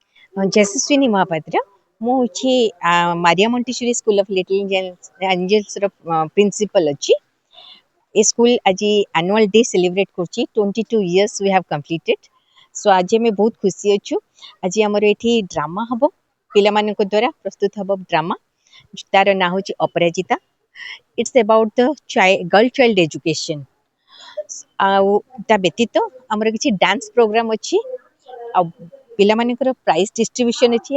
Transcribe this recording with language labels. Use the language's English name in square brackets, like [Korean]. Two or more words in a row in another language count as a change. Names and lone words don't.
[Odia] ଯଶସ୍ୱିନୀ ମହାପାତ୍ର ମୁଁ ହେଉଛି ମାରିଆ ମଣ୍ଟେଶ୍ୱରୀ ସ୍କୁଲ ଅଫ୍ ଲିଟିଲ୍ ଏଞ୍ଜେଲ୍ସର ପ୍ରିନ୍ସିପାଲ ଅଛି। ଏ ସ୍କୁଲ ଆଜି [English] annual day celebrate [Odia] କରୁଛି [English] 22 years we have completed। [Odia] ସୋ ଆଜି ଆମେ ବହୁତ ଖୁସି ଅଛୁ। ଆଜି ଆମର ଏଠି ଡ୍ରାମା ହେବ, ପିଲାମାନଙ୍କ ଦ୍ୱାରା ପ୍ରସ୍ତୁତ ହେବ ଡ୍ରାମା। ତାର ନାଁ ହେଉଛି ଅପରାଜିତା। [English] It's about the girl child education. [Odia] ଆଉ ତା ବ୍ୟତୀତ ଆମର କିଛି [English] dance program [Odia] ଅଛି, ଆଉ ପିଲାମାନଙ୍କର [English] prize distribution [Odia] ଅଛି।